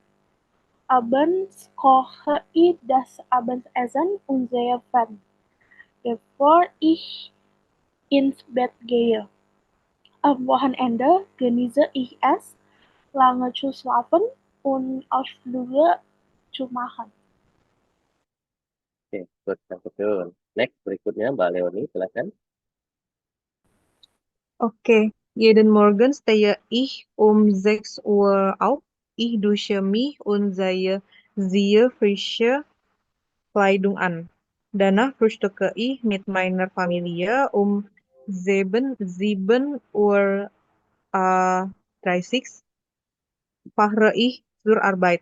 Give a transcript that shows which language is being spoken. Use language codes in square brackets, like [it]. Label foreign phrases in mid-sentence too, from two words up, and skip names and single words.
[de] Abends koche ich das Abendessen und sehe fern, bevor ich ins Bett gehe. Am Wochenende genieße ich es, lange zu schlafen und Ausflüge zu machen. [id] Oke, good, yang betul. Next, berikutnya Mbak Leoni, silakan. Okay. [de] Jeden Morgen stehe ich um 6 Uhr auf. Ich dusche mich und ziehe frische Kleidung an. Danach frühstücke ich mit meiner Familie um 7 Uhr 30 fahre ich zur Arbeit.